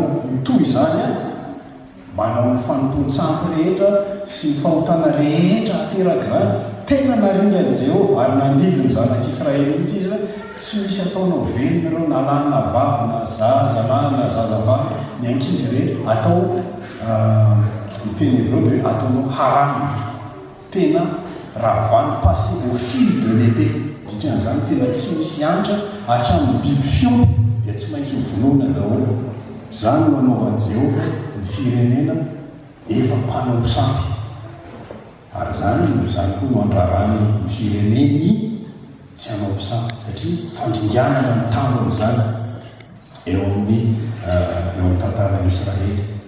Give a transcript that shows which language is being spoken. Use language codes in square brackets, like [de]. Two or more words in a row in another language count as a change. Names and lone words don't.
[mg] toy izany any, manao ny fanompontsampy rehetra sy ny fahotana rehetra ateraka zany, tena naringany Jehova ary nandidiny zanak'Israely mihitsy izy hoe tsy misy ataonao velona ireo na lahy na vavy na zaza lahy na zaza vavy, ny ankizy rehetra atao ny teny Hebreo dia ataonao haramy, tena ravany [fr] passé au fil de l'épée. [mg] Dikan'izany tena tsy misy antra hatramin'ny biby fion dia tsy maintsy ho vonoina daholo. Zany no anaovan'i Jehova ny firenena efa mpanompo sampy. Ary zany koa no andrarany ny fireneny tsy hanompo sampy satria fandringanana ny tambony zany eo amin'ny tantaran'Israely.